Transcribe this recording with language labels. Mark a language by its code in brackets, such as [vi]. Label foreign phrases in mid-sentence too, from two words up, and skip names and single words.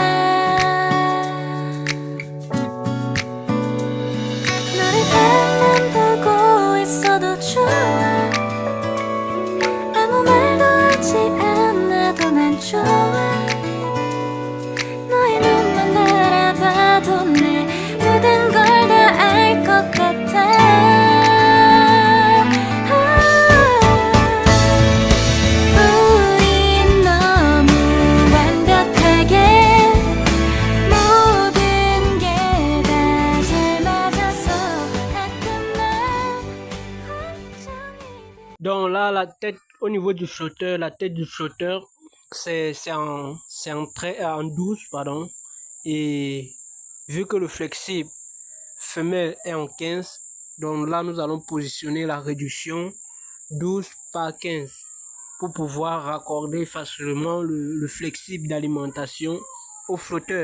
[ko] 너를 앞만 보고 있어도 좋아 아무 말도 하지 않아도 난 좋아 너의 눈만 바라봐도 내 모든 걸 다 알 것 같아 우린 너무 완벽하게 모든 게 다 잘 맞아서 가끔 난 걱정이 돼 [fr] Donc là, la tête, au niveau du flotteur, la tête du flotteur, c'est en 12, pardon. Et vu que le flexible femelle est en 15, donc là, nous allons positionner la réduction 12 par 15 pour pouvoir raccorder facilement le flexible d'alimentation au flotteur.